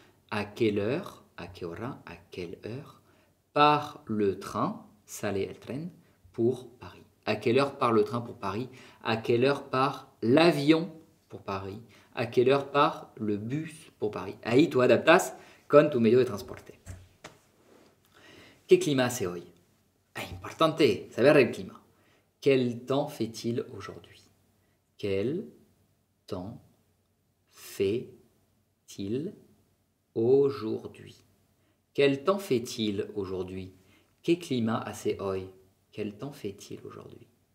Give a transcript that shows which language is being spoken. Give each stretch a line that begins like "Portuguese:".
French: ¿A quelle heure,
Spanish: a qué hora,
French: a quelle heure part le train,
Spanish: sale el tren,
French: pour Paris? ¿A quelle heure part le train pour Paris? ¿A quelle heure part l'avion pour Paris? ¿A quelle heure part le bus pour Paris?
Spanish: Ahí tú adaptas con tu medio de transporte. ¿Qué clima hace hoy? Es importante saber el clima.
French: Quel temps fait-il aujourd'hui? Quel temps fait-il aujourd'hui? Quel temps fait-il aujourd'hui?
Spanish: ¿Qué clima hace hoy?
French: Quel temps fait-il aujourd'hui?